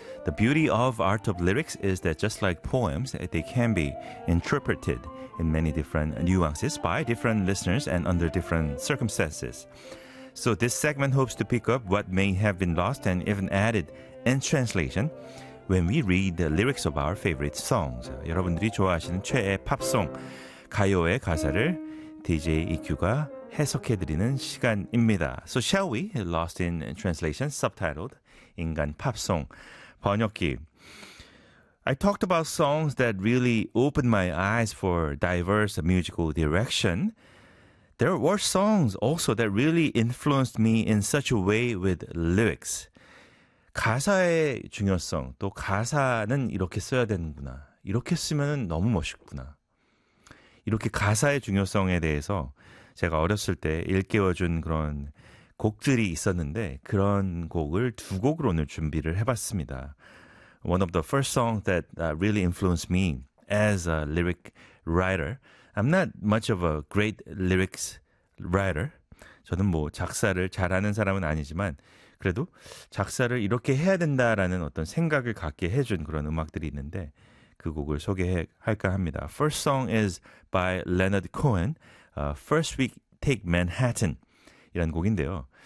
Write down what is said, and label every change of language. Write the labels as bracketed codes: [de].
[en] The beauty of art of lyrics is that just like poems, they can be interpreted in many different nuances by different listeners and under different circumstances. So this segment hopes to pick up what may have been lost and even added in translation when we read the lyrics of our favorite songs. [ko] 여러분들이 좋아하시는 최애 팝송, 가요의 가사를 DJ EQ가 해석해드리는 시간입니다. [en] So shall we? Lost in Translation, subtitled 인간 팝송, 번역기. I talked about songs that really opened my eyes for diverse musical direction. There were songs also that really influenced me in such a way with lyrics. [ko] 가사의 중요성, 또 가사는 이렇게 써야 되는구나. 이렇게 쓰면 너무 멋있구나. 이렇게 가사의 중요성에 대해서 제가 어렸을 때 일깨워준 그런 곡들이 있었는데 그런 곡을 두 곡으로 오늘 준비를 해봤습니다. [en] One of the first songs that really influenced me as a lyric writer. I'm not much of a great lyrics writer. [ko] 저는 뭐 작사를 잘하는 사람은 아니지만 그래도 작사를 이렇게 해야 된다라는 어떤 생각을 갖게 해준 그런 음악들이 있는데 그 곡을 소개할까 합니다. [en] First song is by Leonard Cohen, First We Take Manhattan [ko] 이란 곡인데요.